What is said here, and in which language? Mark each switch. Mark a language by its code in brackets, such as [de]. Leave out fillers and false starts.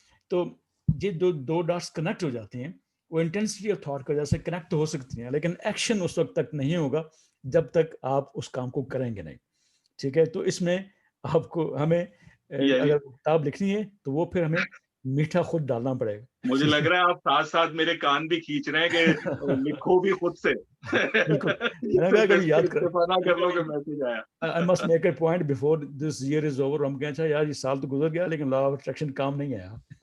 [ur] تو یہ دو dots connect ہو جاتی ہیں، وہ انٹینسٹی آف تھاٹ کی وجہ سے کنیکٹ ہو سکتی ہیں، لیکن ایکشن اس وقت تک نہیں ہوگا جب تک آپ اس کام کو کریں گے نہیں. ٹھیک ہے، تو اس میں آپ کو ہمیں اگر کتاب لکھنی ہے تو وہ پھر ہمیں میٹھا خود ڈالنا پڑے گا. مجھے لگ رہا ہے آپ ساتھ ساتھ میرے کان بھی کھینچ رہے ہیں کہ لکھو بھی خود سے. بالکل، میں نے کہا کہ یاد کر لو کہ میسج آیا. [en] I must make a point before this year is over. [ur] ہم کہیں اچھا یار یہ سال تو گزر گیا لیکن لا آف اٹریکشن کام نہیں آیا.